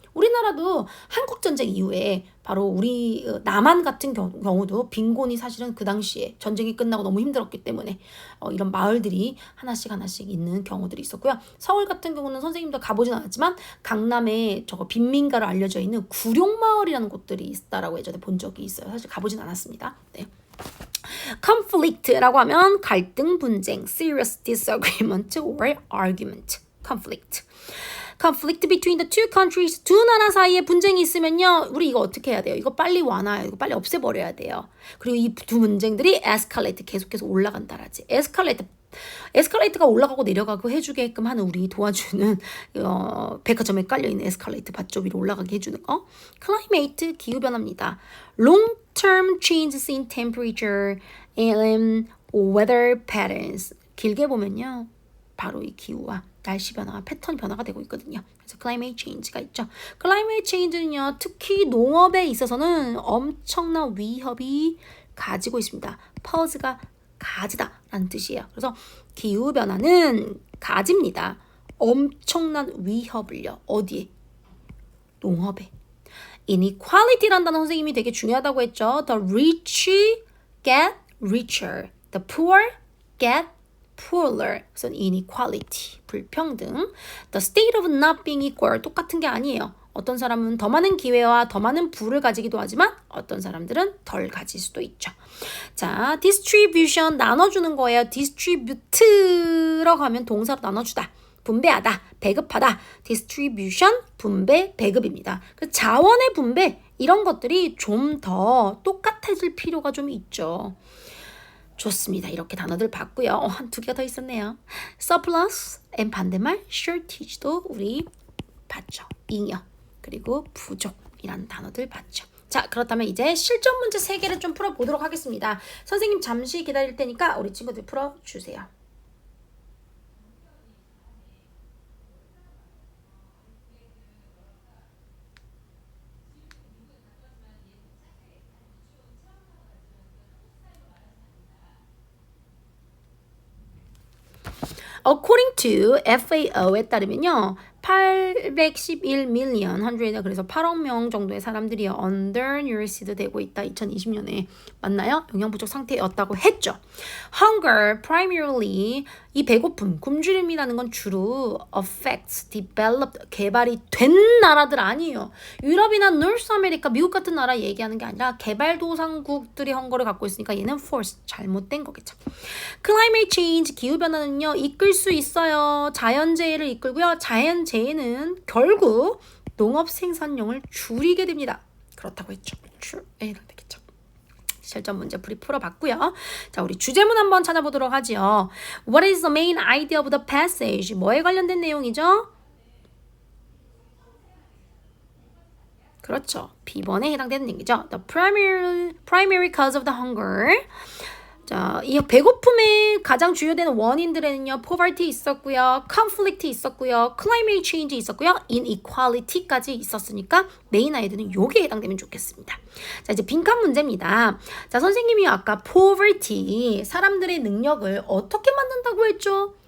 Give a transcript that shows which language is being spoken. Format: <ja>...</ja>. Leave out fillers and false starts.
<ko>우리나라도 한국전쟁 이후에 바로 우리 남한 같은 경우도 빈곤이 사실은 그 당시에 전쟁이 끝나고 너무 힘들었기 때문에 이런 마을들이 하나씩 있는 경우들이 있었고요. 서울 같은 경우는 선생님도 가보진 않았지만 강남에 저거 빈민가로 알려져 있는 구룡마을이라는 곳들이 있다라고 예전에 본 적이 있어요. 사실 가보진 않았습니다. 네. conflict라고 하면 갈등, 분쟁,</ko> <en>serious disagreement or argument. conflict between the two countries.</en> <ko>두 나라 사이에 분쟁이 있으면요. 우리 이거 어떻게 해야 돼요? 이거 빨리 완화해요. 이거 빨리 없애버려야 돼요. 그리고 이 두 문쟁들이 escalate 계속해서 올라간다라지. 에스컬레이터가 올라가고 내려가고 해주게끔 하는 우리 도와주는 백화점에 깔려있는 에스컬레이터 밧조 위로 올라가게 해주는 거. climate 기후변화입니다.</ko> <en>long-term changes in temperature and weather patterns.</en> <ko>길게 보면요. 바로 이 기후와 날씨 변화, 패턴 변화가 되고 있거든요. 그래서 climate change가 있죠. climate change는요. 특히 농업에 있어서는 엄청난 위협이 가지고 있습니다. 퍼즈가 가지다라는 뜻이에요. 그래서 기후변화는 가집니다. 엄청난 위협을요. 어디에? 농업에. inequality라는 단어 선생님이 되게 중요하다고 했죠.</ko> <en>The rich get richer. The poor get poorer.</en> <ko>그래서</ko> <en>inequality, 불평등. The state of not being equal,</en> <ko>똑같은 게 아니에요. 어떤 사람은 더 많은 기회와 더 많은 부를 가지기도 하지만 어떤 사람들은 덜 가질 수도 있죠. 자, distribution 나눠주는 거예요. distribute라고 하면 동사로 나눠주다. 분배하다, 배급하다. distribution, 분배, 배급입니다. 그 자원의 분배 이런 것들이 좀 더 똑같아질 필요가 좀 있죠. 좋습니다. 이렇게 단어들 봤고요. 한 두 개가 더 있었네요. surplus, and 반대말 shortage도 우리 봤죠. 잉여, 그리고 부족이라는 단어들 봤죠. 자, 그렇다면 이제 실전 문제 3개를 좀 풀어보도록 하겠습니다. 선생님 잠시 기다릴 테니까 우리 친구들 풀어주세요.</ko> <en>According to</en> <ko>FAO에 따르면요. 811 million, 100, 그래서 8억 명 정도의 사람들이 undernourished 되고 있다. 2020년에 맞나요? 영양 부족 상태였다고 했죠. Hunger, primarily, 이 배고픔, 굶주림이라는 건 주로 affects, developed, 개발이 된 나라들 아니에요. 유럽이나 노스 아메리카, 미국 같은 나라 얘기하는 게 아니라 개발도상국들이 헝거를 갖고 있으니까 얘는 force, 잘못된 거겠죠. Climate change, 기후변화는요. 이끌 수 있어요. 자연재해를 이끌고요. 자연재해는 결국 농업 생산량을 줄이게 됩니다. 그렇다고 했죠. 되겠죠. 실전 문제 풀어봤고요. 자, 우리 주제문 한번 찾아보도록 하죠.</ko> <en>What is the main idea of the passage?</en> <ko>뭐에 관련된 내용이죠? 그렇죠. B번에 해당되는 얘기죠.</ko> <en>The primary cause of the hunger.</en> <ko>자, 이 배고픔의 가장 주요되는 원인들에는요, poverty 있었고요, conflict 있었고요, climate change 있었고요, inequality까지 있었으니까 메인 아이들은 요게 해당되면 좋겠습니다. 자, 이제 빈칸 문제입니다. 자, 선생님이 아까 poverty, 사람들의 능력을 어떻게 만든다고 했죠?</ko>